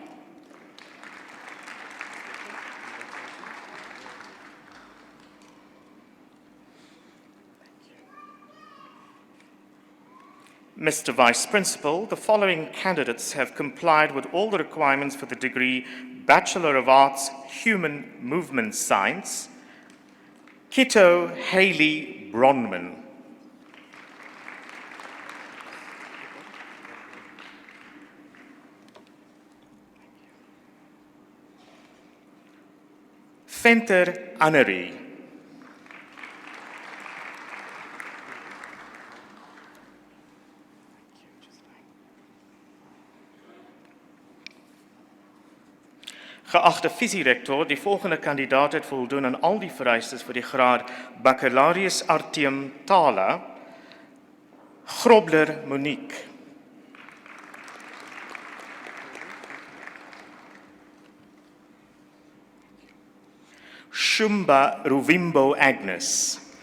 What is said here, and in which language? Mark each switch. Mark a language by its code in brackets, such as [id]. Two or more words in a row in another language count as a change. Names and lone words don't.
[en] Mr. Vice Principal, the following candidates have complied with all the requirements for the degree Bachelor of Arts, Human Movement Science. Kito Haley Bronman. Venter Honorary. [af] Geachte visierector, die volgende kandidaat het voldoen aan al die vereistes vir die graad Baccalaureus Artium Tale. Grobler Monique. Shumba Ruvimbo Agnes.